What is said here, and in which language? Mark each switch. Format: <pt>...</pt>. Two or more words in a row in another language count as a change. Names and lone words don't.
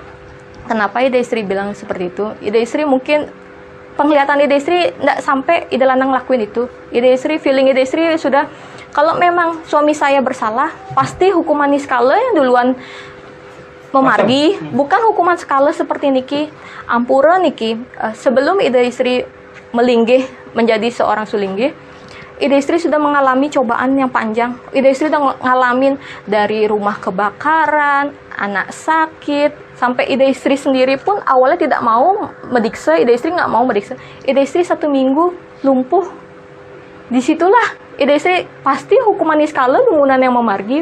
<id>Kenapa Ida istri bilang seperti itu? Ida istri mungkin penglihatan Ida istri tidak sampai Ida Lanang lakuin itu. Ida istri feeling Ida istri sudah, kalau memang suami saya bersalah, pasti hukuman niskala yang duluan memargi, bukan hukuman skala seperti Niki.</id> <ban>Ampura Niki,</ban> <id>sebelum Ida istri melinggih menjadi seorang sulinggih, Ida istri sudah mengalami cobaan yang panjang. Ida istri sudah ngalamin dari rumah kebakaran, anak sakit, sampai Ida istri sendiri pun awalnya tidak mau mediksa. Ida istri nggak mau mediksa. Ida istri 1 minggu lumpuh. Disitulah Ida istri pasti hukuman niskala bangunan yang memargi.</id>